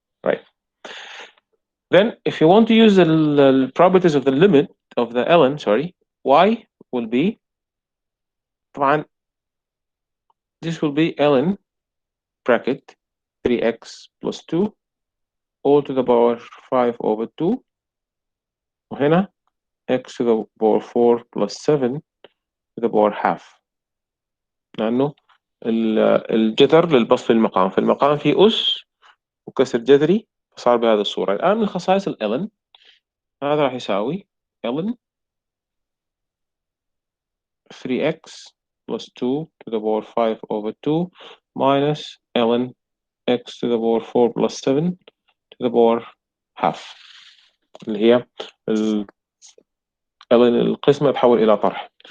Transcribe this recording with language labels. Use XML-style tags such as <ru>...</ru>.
<en>Right. Then, if you want to use the properties of the limit of the ln, y will be, this will be ln bracket 3x plus 2 all to the power 5 over 2.</en> <ar>وهنا</ar> <en>x to the power 4 plus 7 to the power half.</en> <ar>لأنه الجذر للبسط للمقام، في المقام في أس وكسر جذري فصار بهذه الصورة. الآن من خصائص</ar> <en>ln</en> <ar>هذا راح يساوي</ar> <en>ln 3x plus 2 to the power 5 over 2 minus ln x to the power 4 plus 7 to the power half،</en> <ar>اللي هي ln القسمة تحول إلى طرح.</ar>